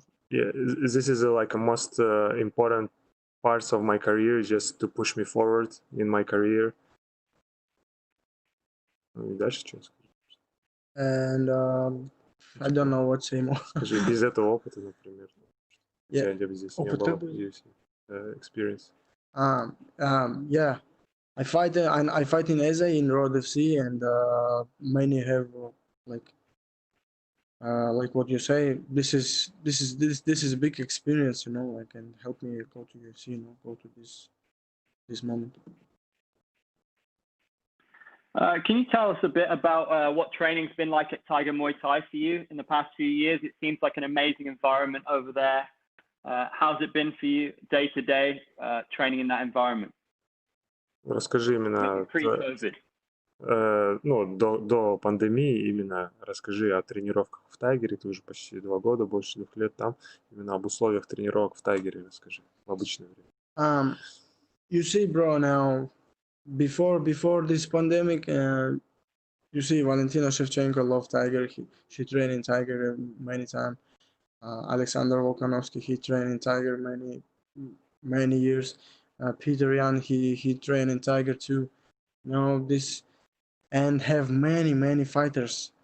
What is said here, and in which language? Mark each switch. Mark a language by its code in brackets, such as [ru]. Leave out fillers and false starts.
[en] Yeah, this is like a most important parts of my career, just to push me forward in my career. [ru] Дальше что скажешь? [en] And I don't know what to say more. [ru] Скажи, без этого опыта, например. [en] Yeah. [ru] Я здесь не было UFC experience. [en] Yeah. I fight in Asia in Road FC, and many have like what you say. This is a big experience, you know. Like, and help me go to UFC, you know, go to this moment. Can you tell us a bit about what training's been like at Tiger Muay Thai for you in the past few years? It seems like an amazing environment over there. How's it been for you day to day training in that environment? [ru] Расскажи именно до пандемии, именно расскажи о тренировках в Тайгере. Ты уже почти 2 года, больше 2 лет там. Именно об условиях тренировок в Тайгере расскажи в обычное время. [en] You see, bro, now before this pandemic, you see Valentina Shevchenko loved Tiger. She trained in Tiger many times. Alexander Volkanovski, he trained in Tiger many years. Peter Yan, he trained in Tiger too. You know, this, and have many fighters.